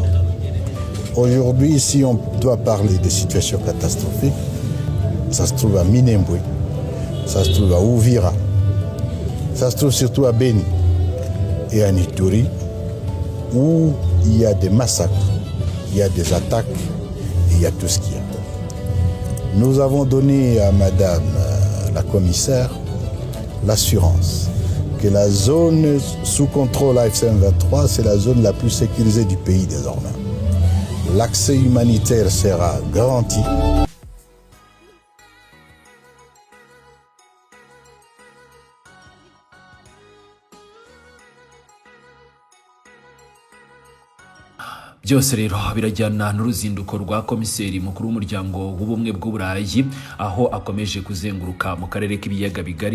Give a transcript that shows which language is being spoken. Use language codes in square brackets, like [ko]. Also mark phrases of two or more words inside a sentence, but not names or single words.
[fr] Aujourd'hui, si on doit parler de situations catastrophiques, ça se trouve à Minembwe, ça se trouve à Uvira, ça se trouve surtout à Beni et à Ituri, où il y a des massacres, il y a des attaques, et il y a tout ce qu'il y a. Nous avons donné à Madame la commissaire l'assurance que la zone sous contrôle AFC M23, c'est la zone la plus sécurisée du pays désormais. L'accès humanitaire sera garanti. [rw] byose rero birajyana n'uruzinduko rwa komiseri mukuru w'umuryango w'ubumwe bw'Uburayi aho akomeje kuzenguruka mu karere k'ibiyaga bigari.